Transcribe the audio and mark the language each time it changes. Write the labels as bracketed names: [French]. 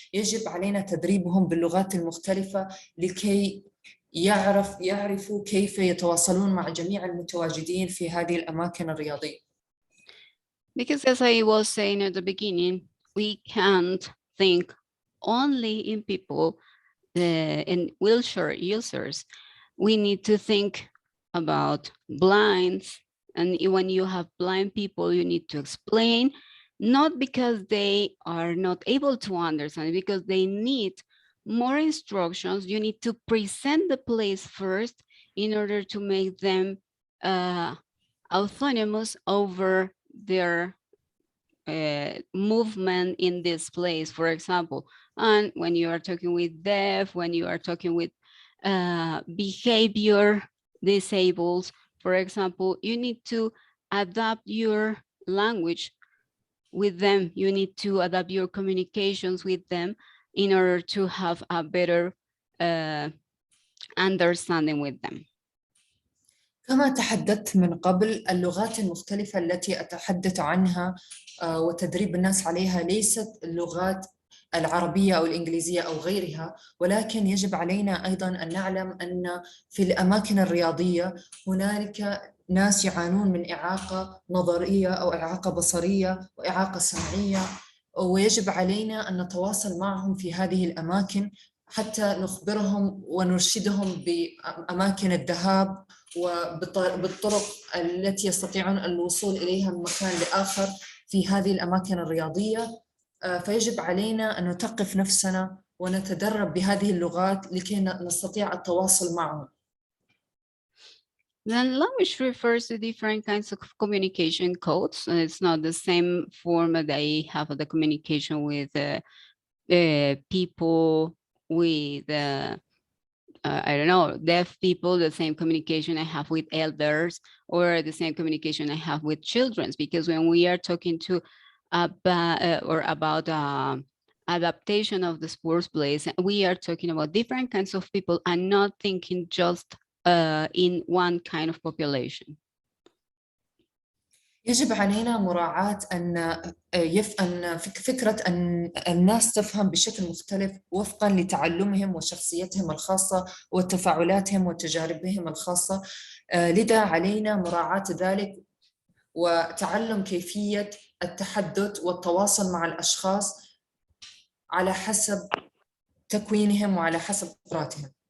[Arabic] يجب علينا تدريبهم باللغات المختلفة لكي يعرفوا كيف يتواصلون مع جميع المتواجدين في هذه الأماكن الرياضية. [English] Because as I was saying at the beginning, we can't think only in people in wheelchair users. We need to think about blinds. And when you have blind people, you need to explain, not because they are not able to understand, because they need more instructions. You need to present the place first in order to make them autonomous over their movement in this place, for example. And when you are talking with deaf, when you are talking with behavior disabled, for example, you need to adapt your language with them. You need to adapt your communications with them in order to have a better understanding with them. [Arabic] كما تحدثت من قبل، اللغات المختلفة التي أتحدث عنها وتدريب الناس عليها ليست اللغات العربية أو الإنجليزية أو غيرها، ولكن يجب علينا أيضاً أن نعلم أن في الأماكن الرياضية هنالك ناس يعانون من إعاقة نظرية أو إعاقة بصرية وإعاقة سمعية، ويجب علينا أن نتواصل معهم في هذه الأماكن حتى نخبرهم ونرشدهم بأماكن الذهاب وبالطرق التي يستطيعون الوصول إليها من مكان لآخر في هذه الأماكن الرياضية. فيجب علينا أن نثقف نفسنا ونتدرب بهذه اللغات لكي نستطيع التواصل معهم. [English] Then language refers to different kinds of communication codes. It's not the same form that I have the communication with people with, I don't know, deaf people, the same communication I have with elders, or the same communication I have with children. Because when we are talking to about adaptation of the sports place, we are talking about different kinds of people and not thinking just in one kind of population. [Arabic] يجب علينا مراعاة أن فكرة أن الناس تفهم بشكل مختلف وفقاً لتعلمهم وشخصيتهم الخاصة وتفاعلاتهم وتجاربهم الخاصة. لذا علينا مراعاة ذلك وتعلم كيفية التحدث والتواصل مع الأشخاص على حسب تكوينهم وعلى حسب قدراتهم.